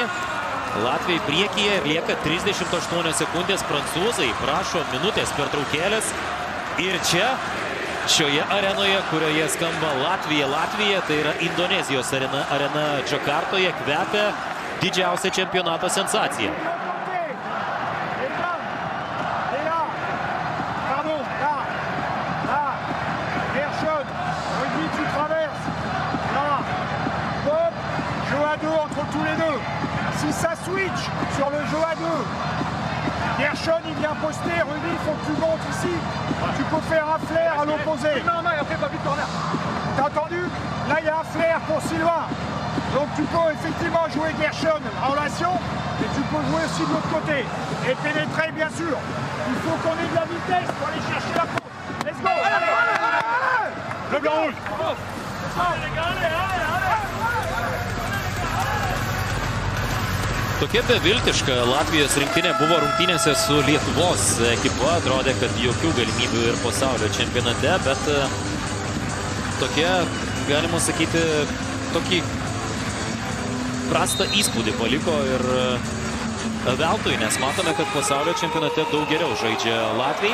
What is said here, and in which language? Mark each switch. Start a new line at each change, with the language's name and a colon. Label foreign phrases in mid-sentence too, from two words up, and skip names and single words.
Lithuanian: Latvijai priekyje ir lieka 38 sekundės. Prancūzai prašo minutės pertraukėlės. Ir čia, šioje arenoje, kurioje skamba Latvija, tai yra Indonezijos arena Džakartoje, kvepia didžiausia čempionato sensacija.
French: Tous les deux. Si ça switch sur le jeu à 2, Gershon il vient poster, Rudy il faut que tu montes ici. Tu peux faire un flair à l'opposé. Non, et après pas vite corner. T'as entendu? Là il y a un flair pour Sylvain. Donc tu peux effectivement jouer Gershon en relation, mais tu peux jouer aussi de l'autre côté. Et pénétrer bien sûr. Il faut qu'on ait de la vitesse pour aller chercher la faute.
English: Let's go.
French: Allez. Le blanc rouge.
Lithuanian: Tokia beviltiška Latvijos rinktinė buvo rungtynėse su Lietuvos ekipa. Atrodė, kad jokių galimybių ir pasaulio čempionate, bet tokia, galima sakyti, tokį prastą įspūdį paliko ir veltui, nes matome, kad pasaulio čempionate daug geriau žaidžia Latvijai.